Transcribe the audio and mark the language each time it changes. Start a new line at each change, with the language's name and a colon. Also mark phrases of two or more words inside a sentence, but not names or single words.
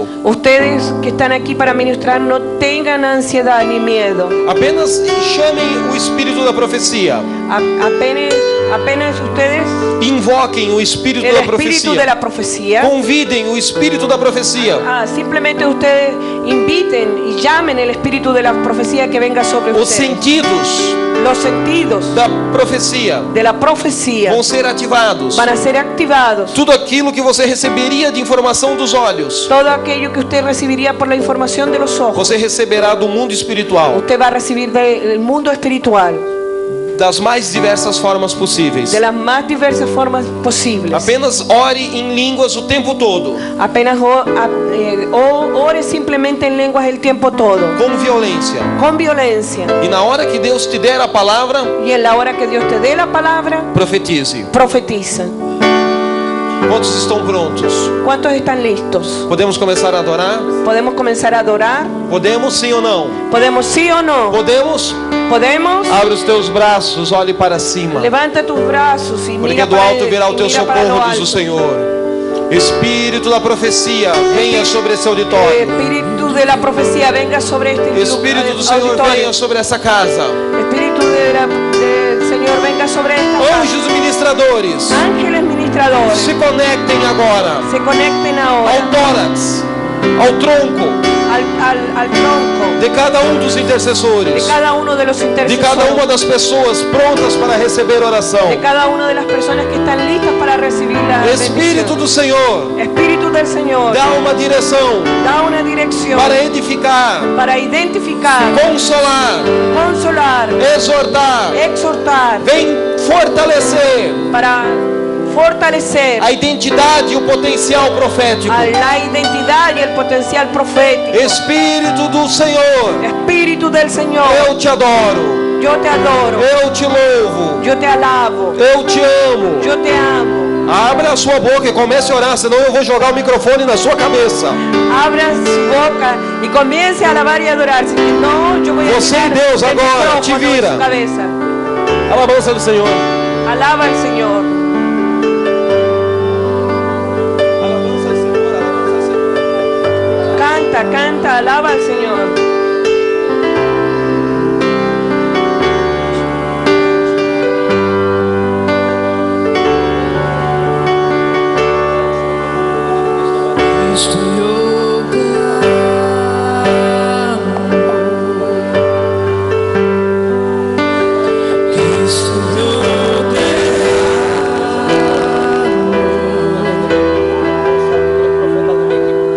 Spanish: Ustedes que están aquí para ministrar no tengan ansiedad ni miedo.
Portuguese: Apenas chamem o espírito da profecia.
Spanish: Apenas ustedes
Portuguese: Invoquem o espírito
Spanish: el
Portuguese: da
Spanish: espíritu de
Portuguese: profecia.
Spanish: la profecía.
Portuguese: Convidem o espírito da profecia.
Spanish: Simplemente ustedes inviten y llamen el espíritu de la profecía que venga sobre
Portuguese: Os
Spanish: ustedes.
Portuguese: sentidos
Spanish: Los sentidos
Portuguese: da profecia
Spanish: de la profecía
Portuguese: vão ser ativados.
Spanish: van a ser activados.
Portuguese: Tudo aquilo que você receberia de informação dos olhos,
Spanish: Todo aquello que usted recibiría por la información de los ojos,
Portuguese: você receberá do mundo espiritual,
Spanish: usted va a recibir del mundo espiritual,
Portuguese: das mais diversas formas possíveis.
Spanish: de las más diversas formas posibles.
Portuguese: Apenas ore em línguas o tempo todo,
Spanish: Apenas ore simplemente en lenguas el tiempo todo,
Portuguese: com violência.
Spanish: con violencia.
Portuguese: E na hora que Deus te der a palavra,
Spanish: Y en la hora que Dios te dé la palabra,
Portuguese: profetize.
Spanish: profetiza.
Portuguese: Quantos estão prontos?
Spanish: ¿Cuántos están listos?
Portuguese: Podemos começar a adorar?
Spanish: ¿Podemos comenzar a adorar?
Portuguese: Podemos, sim ou não?
Spanish: ¿Podemos sí o no?
Portuguese: Podemos?
Spanish: ¿Podemos?
Portuguese: Abre os teus braços, olhe para cima.
Spanish: Levanta tus brazos y
Portuguese: Porque
Spanish: mira
Portuguese: do
Spanish: para
Portuguese: alto
Spanish: él,
Portuguese: virá o
Spanish: y
Portuguese: teu
Spanish: mira para lo
Portuguese: socorro, diz o
Spanish: alto.
Portuguese: Senhor. Espírito da profecia, venha sobre esse auditório.
Spanish: Espíritu de la profecía venga sobre este
Portuguese: Espírito do Senhor,
Spanish: auditorio.
Portuguese: venha sobre essa casa.
Spanish: Espíritu del Señor venga sobre esta casa.
Portuguese: Anjos ministradores,
Spanish: Ángeles ministradores
Portuguese: se conectem agora
Spanish: se conecten
Portuguese: ao
Spanish: ahora
Portuguese: tórax, ao tronco
Spanish: al tronco
Portuguese: de cada um dos
Spanish: de
Portuguese: intercessores,
Spanish: cada uno de los
Portuguese: de
Spanish: intercesores,
Portuguese: cada uma das pessoas prontas para receber oração.
Spanish: de cada una de las personas que están listas para recibir la
Portuguese: Espírito
Spanish: bendición.
Portuguese: do Senhor,
Spanish: Espíritu del Señor
Portuguese: dá uma direção
Spanish: da una dirección
Portuguese: para edificar,
Spanish: para identificar,
Portuguese: consolar,
Spanish: consolar,
Portuguese: exortar,
Spanish: exhortar,
Portuguese: vem fortalecer
Spanish: para fortalecer
Portuguese: a identidade e o potencial profético.
Spanish: a la identidad y el potencial profético.
Portuguese: Espírito do Senhor,
Spanish: Espíritu del Señor,
Portuguese: eu te adoro,
Spanish: yo te adoro,
Portuguese: eu te louvo,
Spanish: yo te alabo,
Portuguese: eu te amo.
Spanish: yo te amo.
Portuguese: Abra a sua boca e comece a orar, senão eu vou jogar o microfone na sua cabeça.
Spanish: Abra su boca y comience a alabar y adorar. Si no, yo voy a
Portuguese: Você e
Spanish: tirar
Portuguese: Deus
Spanish: el
Portuguese: agora, te
Spanish: micrófono de
Portuguese: vira.
Spanish: su cabeza.
Portuguese: Alabança do Senhor.
Spanish: Alaba al Señor.
Portuguese: Alabança ao Senhor, alabança ao Senhor.
Spanish: Canta, canta, alaba al Señor. Cristo yo clamo, Cristo yo te amo.